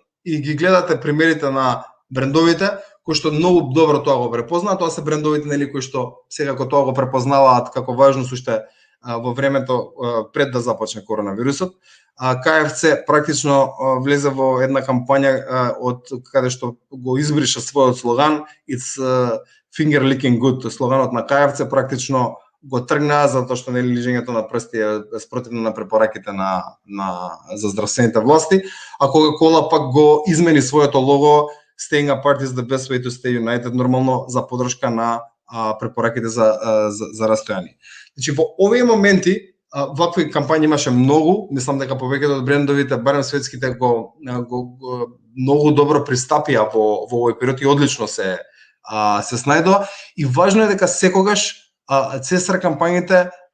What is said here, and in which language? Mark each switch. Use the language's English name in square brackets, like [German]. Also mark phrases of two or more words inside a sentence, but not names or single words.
[Macedonian] И ги гледате примерите на брендовите кои што многу добро тоа го препознаат, тоа се брендовите нели кои што секако тоа го препознаваат како важност уште во времето пред да започне коронавирусот. KFC практично влезе во една кампања од каде што го избриша својот слоган [English] It's finger licking good. [Macedonian] Слоганот на KFC практично го тргнаа затоа што нели лижењето на прсти е спротивно на препораките за здравствените власти, а Coca-Cola пак го измени своето лого [English] Staying apart is the best way to stay united, [Macedonian] нормално за поддршка на препораките за растојание. Значи во овие моменти вакви кампањи имаше многу, мислам дека повеќето од брендовите, барем светските го многу добро пристапија во овој период и одлично се снајдоа и важно е дека секогаш CSR кампањите